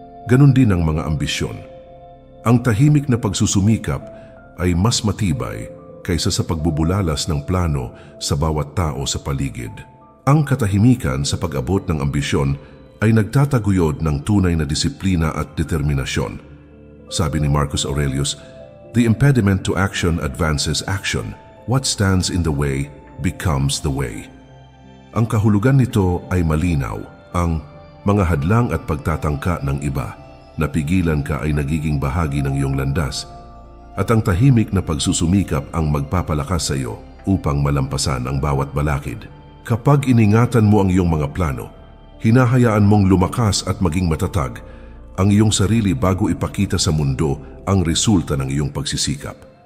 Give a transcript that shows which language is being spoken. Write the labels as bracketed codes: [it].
[tl] Ganon din ang mga ambisyon. Ang tahimik na pagsusumikap ay mas matibay kaysa sa pagbubulalas ng plano sa bawat tao sa paligid. Ang katahimikan sa pag-abot ng ambisyon ay nagtataguyod ng tunay na disiplina at determinasyon. [en] Sabi ni Marcus Aurelius, "The impediment to action advances action. What stands in the way becomes the way." [tl] Ang kahulugan nito ay malinaw. Ang mga hadlang at pagtatangka ng iba na pigilan ka ay nagiging bahagi ng iyong landas, at ang tahimik na pagsusumikap ang magpapalakas sa iyo upang malampasan ang bawat balakid. Kapag iningatan mo ang iyong mga plano, hinahayaan mong lumakas at maging matatag ang iyong sarili bago ipakita sa mundo ang resulta ng iyong pagsisikap.